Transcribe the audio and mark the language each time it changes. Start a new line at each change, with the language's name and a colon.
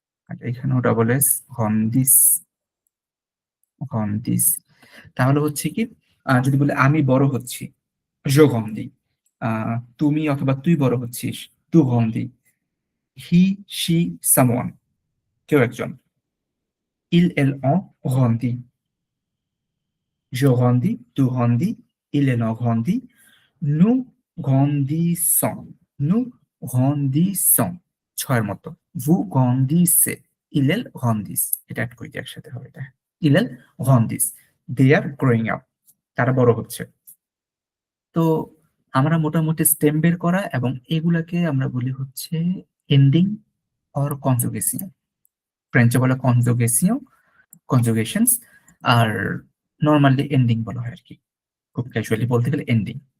Bangla: আর এখানেও double S গন্ধিস গন্ধিস। তাহলে হচ্ছে কি যদি বলে আমি বড় হচ্ছি
French: জো গন্ধি,
Bangla: তুমি অথবা তুই বড় হচ্ছিস
French: তু গন্ধি।
English: he she someone
Bangla: কেউ একজন।
French: ইল এল অ গন্ধি, je grandis, tu grandis, il est grandit, nous grandissons, nous grandissons।
Bangla: ছয়ের মতো
French: vous grandissez, il elle grandissent।
Bangla: এটা অ্যাড করে দিই একসাথে হবে এটা।
French: il elle grandissent,
English: they are growing up,
Bangla: তারা বড় হচ্ছে। তো আমরা মোটামুটি স্টেম বের করা এবং এগুলাকে আমরা বলি হচ্ছে এন্ডিং অর কনজুগেশন। ফ্রেঞ্চে বলে কনজুগেশনস, আর নর্মালি এন্ডিং বলা হয় আর কি, খুব ক্যাজুয়ালি বলতে গেলে এন্ডিং।